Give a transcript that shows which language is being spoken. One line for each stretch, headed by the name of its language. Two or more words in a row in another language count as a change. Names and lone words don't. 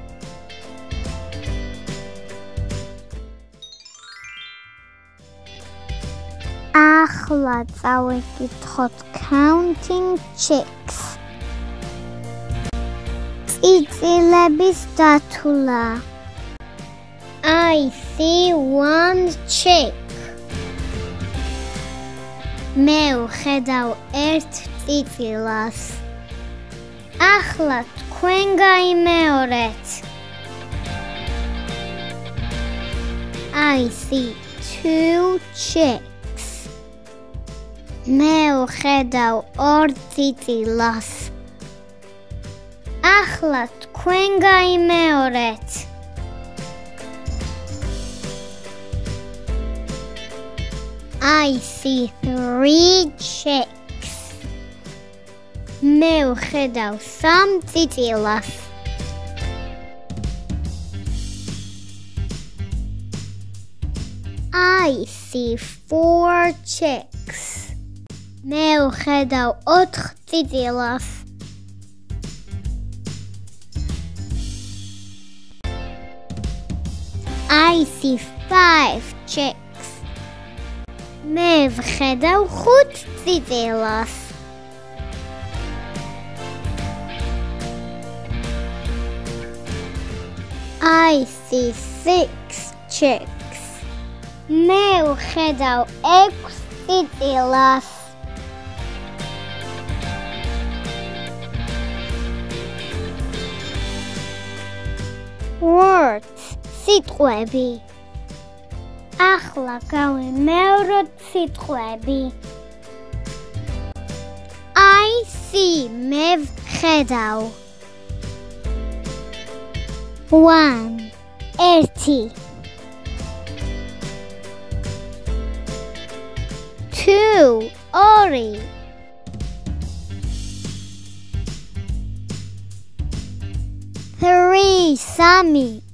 Georgian: ახლა წავიკითხოთ Counting Chicks. წიწილების დათვლა.
English: I see one chick.
Georgian: მე ვხედავ ერთ წიწილას. ახლა თქვენ გაიმეორეთ.
English: I see two chicks.
Georgian: მე ვხედავ ორ წიწილას. ახლა თქვენ გაიმეორეთ.
English: I see three chicks.
Georgian: მე ვხედავ სამ წიწილას.
English: I see four chicks.
Georgian: მე ვხედავ ოთხ წიწილას.
English: I see five chicks.
Georgian: მე ვხედავ ხუთ წიწილას.
English: I see six chicks.
Georgian: მე ვხედავ ექვს წიწილას. Words სიტყვები. ახლა გავიმეოროთ სიტყვები.
English: I see
Georgian: მე ვხედავ. One ერთი. Two ორი. Three სამი.